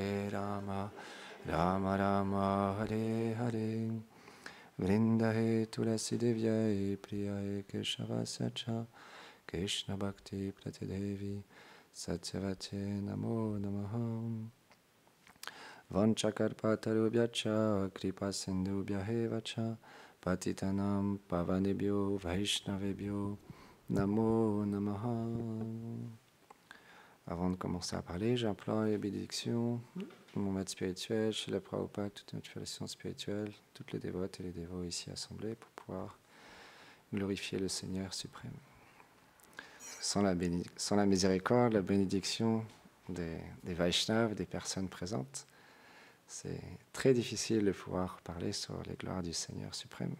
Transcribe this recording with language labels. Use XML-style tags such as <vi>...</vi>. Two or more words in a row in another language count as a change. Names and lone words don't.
<sa>Rama Rama Hare Hare Vrindahe Tulasi Devyai Priyae Keshavasya Krishna Bhakti Pratidevi Satyavate Namo Namaha Vanchakarpatarubhyacha Kripa Sindhubhyahevacha Patitanam Pavanebhyo Vaishnavebhyo Namo Namaha.</sa> <fr>Avant de commencer à parler, j'implore les bénédictions de mon maître spirituel, Srila Prabhupada, toute notre félicitation spirituelle, toutes les dévotes et les dévots ici assemblés pour pouvoir glorifier le Seigneur suprême. Sans la miséricorde, la bénédiction des Vaishnavas, des personnes présentes, c'est très difficile de pouvoir parler sur les gloires du Seigneur suprême.</fr>